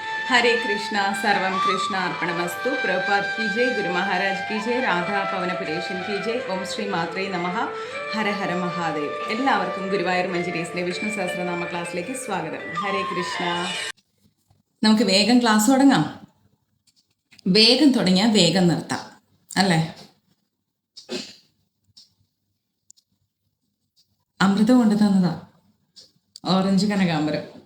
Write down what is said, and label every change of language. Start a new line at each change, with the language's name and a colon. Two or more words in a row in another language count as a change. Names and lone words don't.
Sanskrit: हरे कृष्णा सर्वम कृष्ण अर्पणमस्तु।
Hindi: प्रभुपाद की जय, गुरु महाराज की जय, राधा പവനപുരേശൻ की जय।
Sanskrit: ഓം ശ്രീ മാത്രേ നമഃ. ഹര ഹര മഹാദേവ്.
Malayalam: എല്ലാവർക്കും ഗുരുവായൂർ മഞ്ജരീസിന്റെ വിഷ്ണു സഹസ്രനാമ ക്ലാസ്സിലേക്ക് സ്വാഗതം. ഹരേ കൃഷ്ണ. നമുക്ക് വേഗം ക്ലാസ് തുടങ്ങാം. വേഗം തുടങ്ങിയാൽ വേഗം നിർത്താം അല്ലേ? അമൃതം കൊണ്ട് തന്നതാ, ഓറഞ്ച് കനകാമ്പരം.